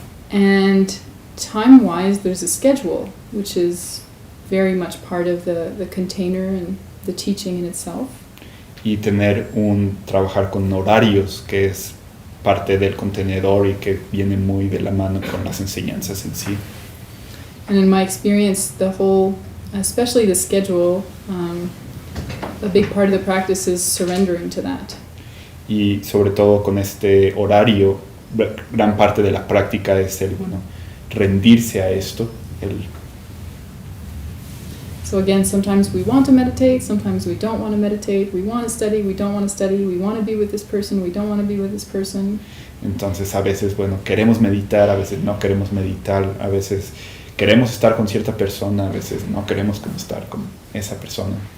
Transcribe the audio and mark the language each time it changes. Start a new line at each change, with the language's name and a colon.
English: And time-wise, there's a schedule, which is very much part of the container and the teaching in itself.
Spanish: Y trabajar con horarios, que es parte del contenedor y que viene muy de la mano con las enseñanzas en sí.
English: And in my experience, especially the schedule, a big part of the practice is surrendering to that.
Spanish: Y sobre todo con este horario, gran parte de la práctica es el, bueno, rendirse a esto.
English: So again, sometimes we want to meditate, sometimes we don't want to meditate, we want to study, we don't want to study, we want to be with this person, we don't want to be with this person.
Spanish: Entonces a veces, bueno, queremos meditar, a veces no queremos meditar, a veces queremos estar con cierta persona, a veces no queremos estar con esa persona.